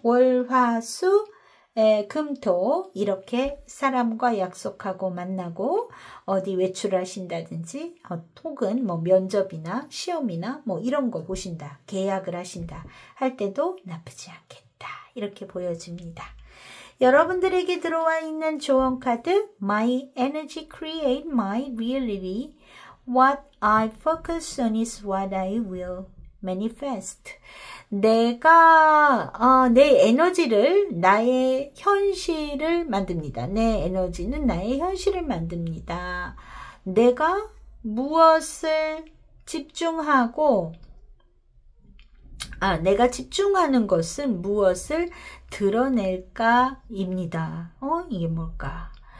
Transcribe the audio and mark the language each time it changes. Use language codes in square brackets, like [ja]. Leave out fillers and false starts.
[ko] 월, 화, 수, 금, 토 이렇게 사람과 약속하고 만나고 어디 외출을 하신다든지 혹은 뭐 면접이나 시험이나 뭐 이런 거 보신다, 계약을 하신다 할 때도 나쁘지 않겠다, 이렇게 보여집니다. 여러분들에게 들어와 있는 조언 카드 My energy create my reality. [en] What I focus on is what I will manifest. [ko] 내가 내 에너지를 나의 현실을 만듭니다. 내 에너지는 나의 현실을 만듭니다. 내가 무엇을 집중하고 내가 집중하는 것은 무엇을 드러낼까입니다. 이게 뭘까?